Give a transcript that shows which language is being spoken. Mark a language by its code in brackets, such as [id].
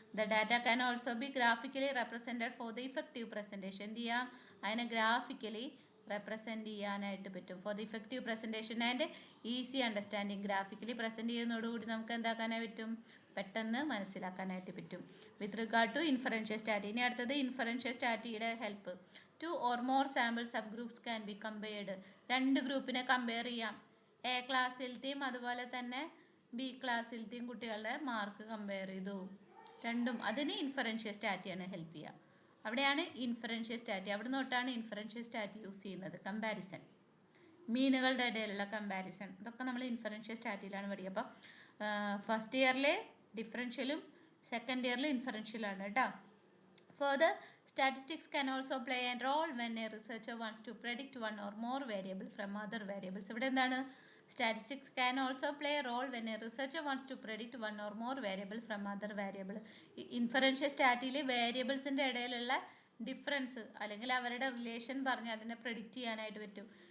[en] The data can also be graphically represented for the effective presentation. [ml] എന്ത് ചെയ്യാം? അതിനെ graphically represent ചെയ്യാനായിട്ട് പറ്റും. [en] For the effective presentation and easy understanding. [ml] Graphically present ചെയ്യുന്നതോടുകൂടി നമുക്ക് എന്താക്കാനായിട്ട് പറ്റും? പെട്ടെന്ന് മനസ്സിലാക്കാനായിട്ട് പറ്റും. [en] with regard to inferential സ്റ്റാറ്റി, [ml] ഇനി അടുത്തത് inferential സ്റ്റാറ്റിയുടെ help. [en] 2 or more sample sub groups can be compared. [ml] 2 ഗ്രൂപ്പിനെ കമ്പയർ ചെയ്യാം. എ ക്ലാസ്സിലത്തെയും അതുപോലെ തന്നെ ബി ക്ലാസ്സിലത്തെയും കുട്ടികളുടെ മാർക്ക് കമ്പയർ ചെയ്തു. രണ്ടും, അതിന് ഇൻഫറൻഷ്യൽ സ്റ്റാറ്റിയാണ് ഹെൽപ്പ് ചെയ്യുക. അവിടെയാണ് ഇൻഫറൻഷ്യൽ സ്റ്റാറ്റി, അവിടെ തൊട്ടാണ് ഇൻഫറൻഷ്യൽ സ്റ്റാറ്റി യൂസ് ചെയ്യുന്നത്. കമ്പാരിസൺ, മീനുകളുടെ ഇടയിലുള്ള കമ്പാരിസൺ, ഇതൊക്കെ നമ്മൾ ഇൻഫറൻഷ്യൽ സ്റ്റാറ്റിയിലാണ് പഠിക്കുക. അപ്പോൾ ഫസ്റ്റ് ഇയറിൽ ഡിഫറൻഷ്യലും സെക്കൻഡ് ഇയറിൽ ഇൻഫറൻഷ്യലാണ് കേട്ടോ. [en] Further, statistics can also play a role when a researcher wants to predict one or more variable from other variables. [ml] ഇവിടെ എന്താണ്? [en] Statistics can also play a role when a researcher wants to predict one or more variable from other variable. [ml] Inferential സ്റ്റാറ്റിയിൽ വേരിയബിൾസിൻ്റെ ഇടയിലുള്ള difference അല്ലെങ്കിൽ അവരുടെ relation പറഞ്ഞ് അതിനെ predict ചെയ്യാനായിട്ട് പറ്റും.